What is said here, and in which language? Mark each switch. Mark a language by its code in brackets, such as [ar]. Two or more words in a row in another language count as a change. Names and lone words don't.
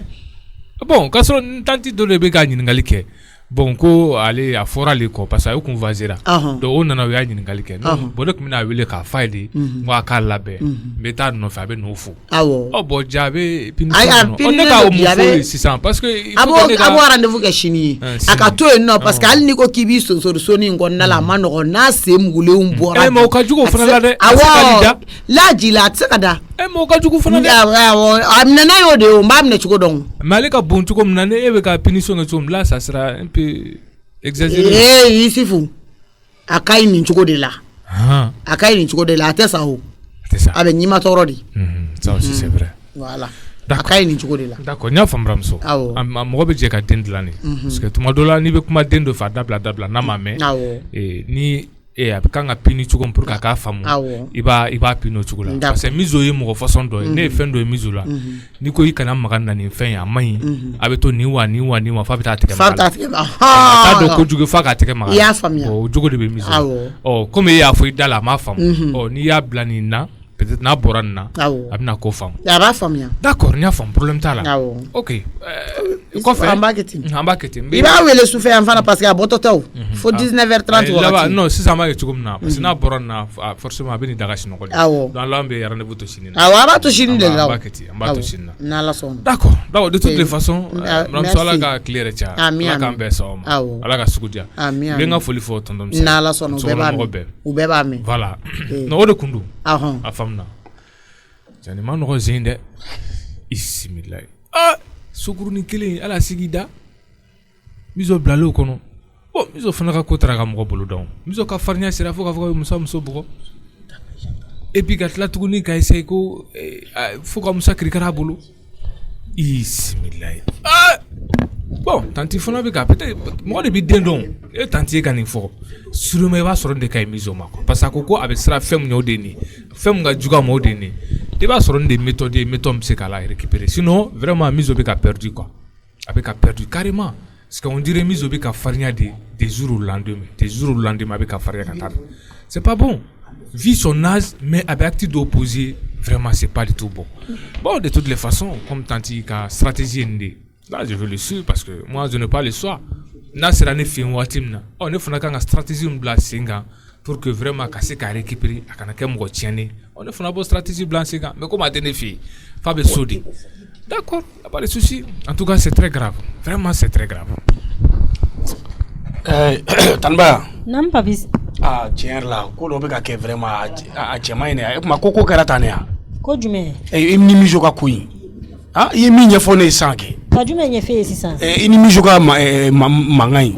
[bm] bon k'a sɔrɔ n tanti dɔ de bɛ ka ɲininkali kɛ bon ko ale a fɔra ale kɔ [fr] parce que [bm] a y'u kun vasera donc o nana o y'a ɲininkali kɛ bon ne tun bɛna a wele k'a f'a ye de n ko a k'a labɛn n bɛ taa nɔfɛ a bɛ n'o fo bon ja a bɛ punition kɔnɔ ne ka o mun fɔ ye sisan [fr] parce que [bm] a b'o rendez-vous kɛ sini ye a ka to yen nɔ [fr] parce que [bm] hali n'i ko k'i b'i sonsori soni in kɔnɔna la a ma nɔgɔn n'a sen mugulenw bɔra mais o ka jugu o fana la dɛ awɔ laji la a tɛ se ka da mais o ka jugu fana dɛ a minɛ n'a y'o de ye o n b'a minɛ cogo dɔn mais ale ka bon cogo min na ne e bɛ ka punition kɛ cogo min [fr] là ça sera un peu exagéré [bm] Isifu a ka ɲi nin cogo de la a ka ɲi nin cogo de la a tɛ sa o a bɛ ɲima tɔɔrɔ de [fr] ça aussi c'est vrai [bm] voilà a ka ɲi nin cogo de la d'accord n y'a faamu buramuso mɔgɔ bɛ jɛ ka den dilan de [fr] parce que [bm] tuma dɔ la n'i bɛ kuma den dɔ fɛ a dabila n'a ma mɛn ni a bɛ kan ka pini cogo min [fr] pour que [bm] a k'a faamu i b'a pini o cogo la [fr] parce que [bm] miso ye mɔgɔ façon dɔ ye ne ye fɛn dɔ ye miso la n'i ko i kana maga na nin fɛn ye a man ɲi a bɛ to nin wa f'a bɛ taa tigɛ maga la a t'a dɔn kojugu f'a k'a tigɛ maga la o jogo de bɛ miso la komi e y'a fɔ i da la a m'a faamu n'i y'a bila nin na peut-être n'a bɔra nin na a bɛna ko faamu a b'a faamuya d'accord n y'a faamu problème t'a la ok kɔfɛ an b'a kɛ ten i b'a wele sufɛ yan fana [fr] parce que [bm] a bɔtɔ tɛ o fo 19h30 wagati non sisan an b'a kɛ cogo min na [fr] parce que [bm] n'a bɔra nin na forcément a bɛ nin daga sunɔgɔ de [fr] donc là [bm] an bɛ rendez-vous to sini na a b'a to sini de la an b'a kɛ ten an b'a to sini na n'Ala sɔnna [fr] d'accord de toutes les façons [bm] maramuso Ala ka tile yɛrɛ caya Ala k'an bɛɛ sɔn o ma Ala ka sugu diya n bɛ n ka foli fɔ tonton Musa n'Ala sɔnna u bɛɛ b'a mɛn voilà non o de kun don a faamuna jani ma nɔgɔ zen dɛ bisimilayi sukurunin kelen ala sigi da miso bilalen kɔnɔ miso fana ka ko taara ka mɔgɔ bolo dɔn miso ka farinya sera fo k'a fɔ ko muso bugɔ [fr] et puis [bm] ka tila tuguni ka essayer ko fo ka musa kirikara a bolo bisimilayi bon tanti fana bɛ ka peut-être mɔgɔ de bɛ den dɔn tanti ye ka nin fɔ sûrement i b'a sɔrɔ nin de ka ɲi miso ma quoi [fr] parce que [bm] a ko a bɛ siran fɛn min ɲɛ o de ye nin fɛn min ka jugu a ma o de ye nin i b'a sɔrɔ nin de ye méthode ye méthode bɛ se k'a la récupérer [fr] sinon vraiment [bm] miso bɛ ka [fr] perdu quoi [bm] a bɛ ka [fr] perdu carrément parce que on dirait [bm] miso bɛ ka farinya [fr] des jours au lendemain [bm] a bɛ ka farinya ka taa [fr] c'est pas bon vu son âge mais [bm] a bɛ [fr] acte d'opposé vraiment c'est pas du tout bon de toutes les façons comme [bm] tanti ka stratégie ye nin de ye [fr] là je veux le suivre parce que moi je n'ai pas le choix [bm] n'a sera ne fɛ yen waati min na ne fana kan ka stratégie min bila sen kan [fr] pour que vraiment [bm] ka se ka récupérer a kana kɛ mɔgɔ tiɲɛnen ne fana b'o stratégie bila sen kan [fr] mais comme [bm] a tɛ ne fɛ yen f'a bɛ so de [fr] d'accord y a pas de souci en tout cas c'est très grave vraiment c'est très grave. [bm] Tanba. Nam papis. Tiɲɛ yɛrɛ la ko dɔ bɛ ka kɛ vraiment a cɛ man ɲi dɛ. O tuma ko kɛra tan ne ya. Ko jumɛn. I ni miso ka ko in. I ye min ɲɛfɔ ne ye sisan kɛ. Ka jumɛn ɲɛfɔ e ye sisan. I ni miso ka mankan in.